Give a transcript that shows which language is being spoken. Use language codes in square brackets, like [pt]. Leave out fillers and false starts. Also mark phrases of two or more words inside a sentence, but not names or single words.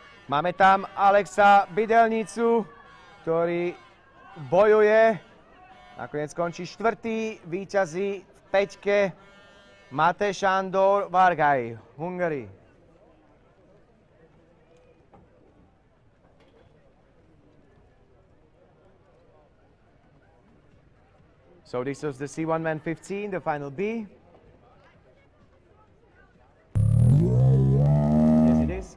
[sk] Máme tam Alexa Bydelnicu, ktorý bojuje. Nakoniec skončí štvrtý, víťazí v peťke Mate Sándor Vargai, Hungary. [en] So this was the C1 Men 15, the final B. Yes, it is.